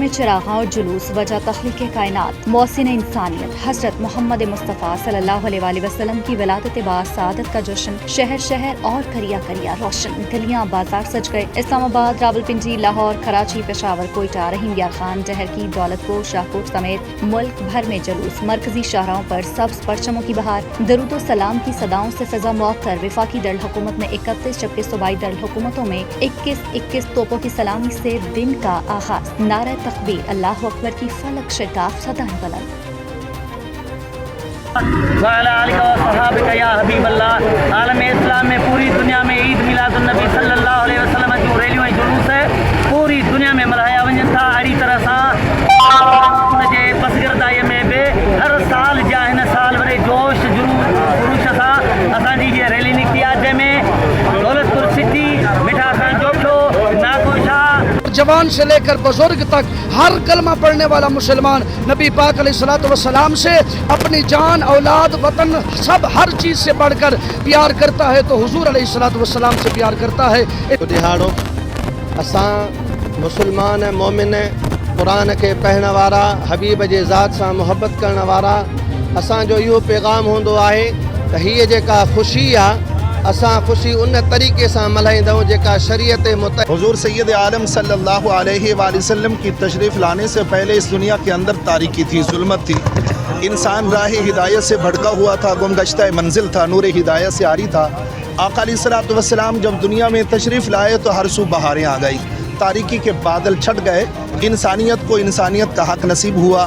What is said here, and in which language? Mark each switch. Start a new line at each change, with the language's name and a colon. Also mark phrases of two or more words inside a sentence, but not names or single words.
Urdu: میں چراغاں اور جلوس، وجہ تخلیق کائنات، محسن انسانیت، حضرت محمد مصطفیٰ
Arabic: صلى الله عليه وسلم
Urdu: کی ولادت باسعادت کا جشن، شہر شہر اور قریہ قریہ روشن، گلیاں بازار سج گئے. اسلام آباد، راولپنڈی، لاہور، کراچی، پشاور، کوئٹہ، رحیم یار خان، ڈہرکی، دولت پور، شاہکوٹ سمیت ملک بھر میں جلوس، مرکزی شاہراہوں پر سبز پرچموں کی بہار، درود سلام کی صداؤں سے فضا معطر. وفاقی دارالحکومت میں 31 جبکہ صوبائی دارالحکومتوں میں 21 توپوں کی سلامی سے دن کا آغاز، نعرہ تکبیر,
Arabic: الله أكبر
Urdu: کی فلک شگاف صدائیں بلند. عالم اسلام میں پوری دنیا میں عید میلاد النبی
Arabic: صلى الله عليه وسلم
Sindhi: जो रैलियों ऐं जुलूस है पूरी दुनिया में मल्हाया वञनि था। अहिड़ी तरह सां उनजे बसगिरदाईअ में बि हर साल जा हिन साल वरी जोश जुलूस सां असांजी हीअ रैली निकिती आहे, जंहिंमें दौलतपुर सिटी, मिठा खान जोठो, नागोशा,
Urdu: جوان سے لے کر بزرگ تک ہر کلمہ پڑھنے والا مسلمان نبی پاک علیہ السلام سے اپنی جان، اولاد، وطن، سب ہر چیز سے بڑھ کر پیار کرتا ہے، تو حضور علیہ السلام سے پیار کرتا ہے.
Sindhi: दिहाड़ो असां मुसलमान मोमिन क़ुरान के पढ़ण वारा, हबीब जे ज़ात सां मुहब्बत करण वारा, असांजो इहो पैगाम हूंदो आहे त हीअ जेका ख़ुशी आहे असां ख़ुशी उन तरीक़े सां मल्हाईंदऊं जेका शरीयत
Urdu: حضور سید عالم
Arabic: صلى الله عليه وسلم
Urdu: کی تشریف لانے سے پہلے اس دنیا کے اندر تاریکی تھی، ظلمت تھی، انسان راہ ہدایت سے بھٹکا ہوا تھا، گم گشتہ منزل تھا، نور ہدایت سے عاری تھا. آقا
Arabic: عليه الصلاة والسلام
Urdu: جب دنیا میں تشریف لائے تو ہر سو بہاریں آ گئی، تاریکی کے بادل چھٹ گئے، انسانیت کو انسانیت کا حق نصیب ہوا.